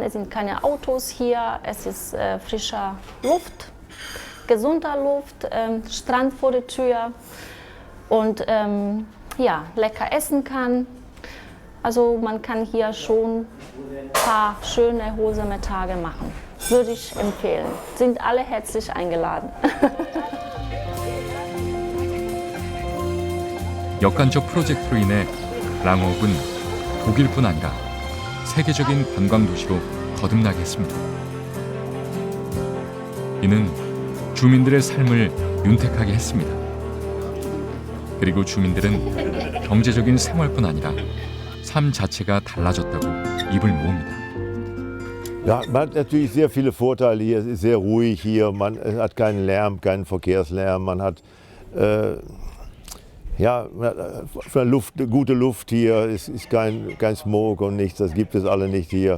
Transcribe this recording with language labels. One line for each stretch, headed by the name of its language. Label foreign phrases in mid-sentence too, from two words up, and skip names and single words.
German: Es sind keine Autos hier, es ist frischer Luft, gesunder Luft, Strand vor der Tür und ja, lecker essen kann. Also man kann hier schon ein paar schöne, erholsame Tage machen. Würde ich empfehlen. Sind alle herzlich eingeladen.
Korean: 역간척 프로젝트로 인해 랑옥은 독일뿐 아니라 세계적인 관광 도시로 거듭나게 했습니다. 이는 주민들의 삶을 윤택하게 했습니다. 그리고 주민들은 경제적인 생활뿐 아니라 삶 자체가 달라졌다고 입을 모읍니다.
German: Ja, man hat natürlich sehr viele Vorteile hier. Es ist sehr ruhig hier. Man hat keinen Lärm, keinen Verkehrslärm. Man hat gute Luft hier. Es ist kein Smog und nichts. Das gibt es alle nicht hier.